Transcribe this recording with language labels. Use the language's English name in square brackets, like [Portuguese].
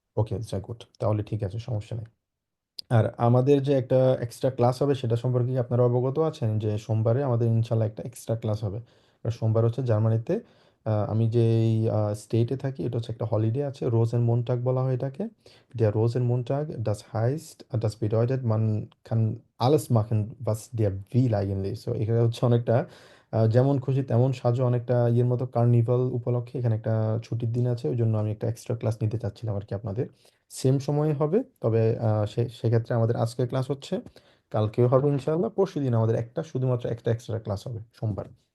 [Bangla] ওকে, good, তাহলে ঠিক আছে, সমস্যা নেই। আর আমাদের যে একটা এক্সট্রা ক্লাস হবে সেটা সম্পর্কে কি আপনারা অবগত আছেন যে সোমবারে আমাদের ইনশাল্লাহ একটা এক্সট্রা ক্লাস হবে? আর সোমবার হচ্ছে জার্মানিতে আমি যেই স্টেটে থাকি এটা হচ্ছে একটা হলিডে আছে, রোজেন মন্টাগ বলা হয় এটাকে। [German] Der Rosenmontag, das heißt, das bedeutet, man kann alles machen, was der will eigentlich. [Bangla] So এখানে হচ্ছে অনেকটা যেমন খুশি তেমন সাজো, অনেকটা ইয়ের মতো কার্নিভাল উপলক্ষে এখানে একটা ছুটির দিন আছে, ওই জন্য আমি একটা এক্সট্রা ক্লাস নিতে চাচ্ছিলাম আর কি আপনাদের। সেম সময়ে হবে, তবে সেক্ষেত্রে আমাদের আজকের ক্লাস হচ্ছে, কালকেও হবে ইনশাআল্লাহ, পরশুদিন আমাদের একটা শুধুমাত্র একটা এক্সট্রা ক্লাস হবে সোমবার।